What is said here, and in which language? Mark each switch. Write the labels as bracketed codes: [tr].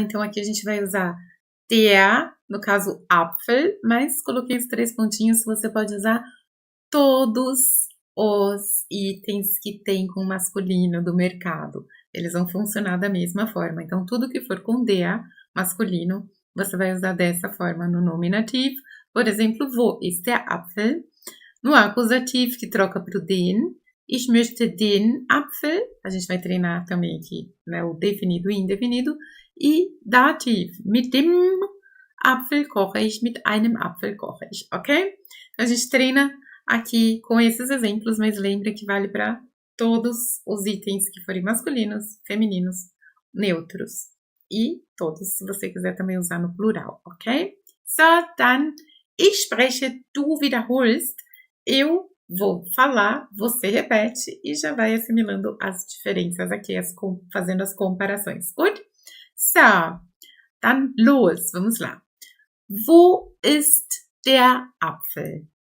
[pt] Então, aqui a gente vai usar der, no caso Apfel, mas coloquei os 3 pontinhos, você pode usar todos os itens que tem com masculino do mercado. Eles vão funcionar da mesma forma. Então, tudo que for com der, masculino, você vai usar dessa forma no nominativo. Por exemplo, [de] wo ist der Apfel? [pt] No acusativo, que troca para o den. [de] Ich möchte den Apfel. [pt] A gente vai treinar também aqui, né, o definido e indefinido. E dativo, [de] mit dem Apfel koche ich, mit einem Apfel koche ich, ok? [pt] A gente treina aqui com esses exemplos, mas lembre que vale para todos os itens que forem masculinos, femininos, neutros. E todos, se você quiser também usar no plural, ok? [de] So, dann, ich spreche, du wiederholst. [pt] Eu vou falar, você repete e já vai assimilando as diferenças aqui, fazendo as comparações. [de] Gut? So, dann los, [pt] vamos lá. [de] Wo ist der Apfel?